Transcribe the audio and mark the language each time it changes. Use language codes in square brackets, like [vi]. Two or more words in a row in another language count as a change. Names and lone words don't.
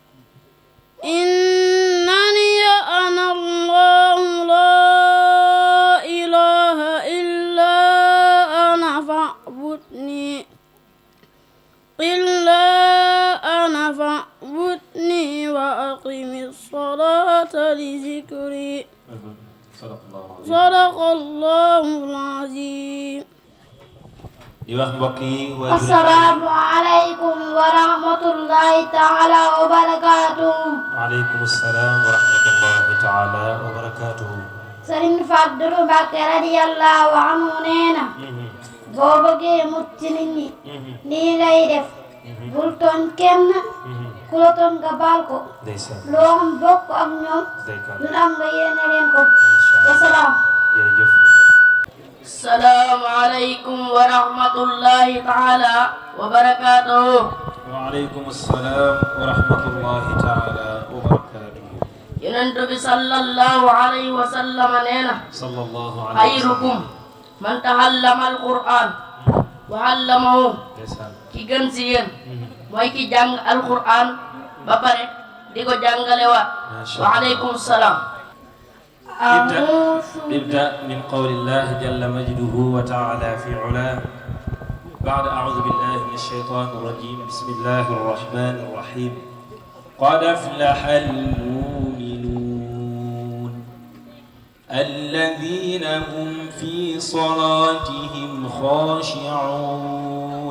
[ar] إنني أنا الله لا إله إلا أنا فاعبدني وأقم الصلاة لذكري صدق الله العظيم. [wo] di wax mbokk yi [ar] السلام عليكم ورحمة الله تعالى وبركاته. وعليكم السلام ورحمة الله تعالى وبركاته. [wo] Sëriñ Fàdilu Mbàkke [ar] رضي الله عنه [wo] nee na boo bëggee mucc ci nit ñi nii ngay def bul tooñ kenn ku la tooñ nga baal ko loo am bokk ak ñoom lu am nga yéene leen ko. [ar] wasalaam. [wo] jërëjëf. [ar] السلام عليكم ورحمة الله تعالى وبركاته. وعليكم السلام ورحمة الله تعالى وبركاته. ينتبه صلى الله عليه وسلم نينا صلى الله عليه وسلم خيركم من تعلم القرآن وعلمه. [wo] ki gën ci yéen mooy ki jàng alquran ba pare di ko jàngalewaat. [ar] وعليكم السلام. ابدأ من قول الله جل مجده وتعالى في علاه بعد أعوذ بالله من الشيطان الرجيم بسم الله الرحمن الرحيم قد أفلح المؤمنون الذين هم في صلاتهم خاشعون.